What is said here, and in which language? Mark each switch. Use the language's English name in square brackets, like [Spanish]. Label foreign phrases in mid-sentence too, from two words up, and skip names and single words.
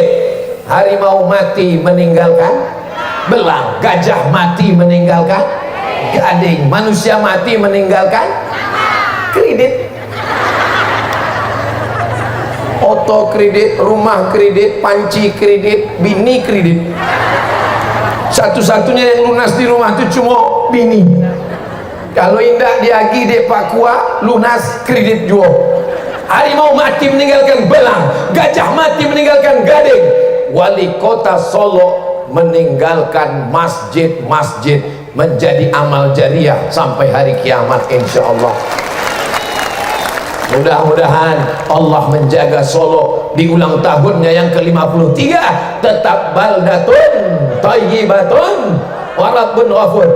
[Indonesian] Harimau mati meninggalkan belang, gajah mati meninggalkan gading, manusia mati meninggalkan kredit. Oto kredit, rumah kredit, panci kredit, bini kredit. Satu-satunya yang lunas di rumah itu cuma bini. Kalau indah diagi dek Pak Kuah, lunas kredit juga. Harimau mati meninggalkan belang, gajah mati meninggalkan gading. Wali kota Solo meninggalkan masjid-masjid menjadi amal jariah sampai hari kiamat insyaallah. Mudah-mudahan Allah menjaga Solo di ulang tahunnya yang ke-53 tetap [Arabic] بلدة طيبة ورب غفور.